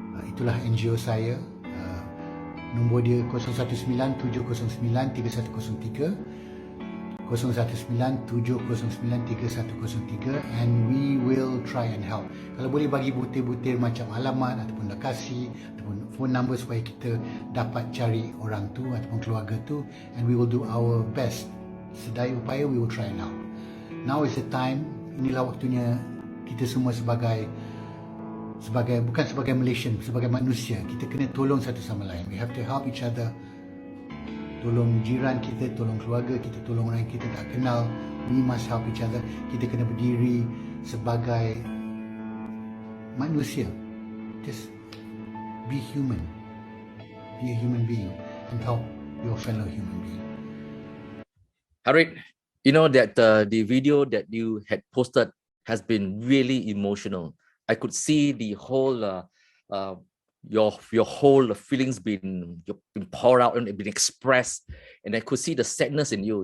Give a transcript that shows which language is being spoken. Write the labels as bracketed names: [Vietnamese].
[Malay] Itulah NGO saya. Nombor dia 019-709-3103, 019-709-3103, [English] and we will try and help. [Malay] Kalau boleh bagi butir-butir macam alamat ataupun lokasi ataupun phone number supaya kita dapat cari orang tu ataupun keluarga tu, [English] and we will do our best. [Malay] Sedaya upaya [English] we will try and help. Now is the time. [Malay] Inilah waktunya kita semua sebagai bukan sebagai Malaysian, sebagai manusia, kita kena tolong satu sama lain. [English] We have to help each other. [Malay] Tolong jiran kita, tolong keluarga kita, tolong orang yang kita tak kenal. [English] We must help each other. [Malay] Kita kena berdiri sebagai manusia. [English] Just be human. Be a human being and help your fellow human being. Harith, you know that the video that you had posted has been really emotional. I could see the whole your whole feelings been poured out and been expressed, and I could see the sadness in you.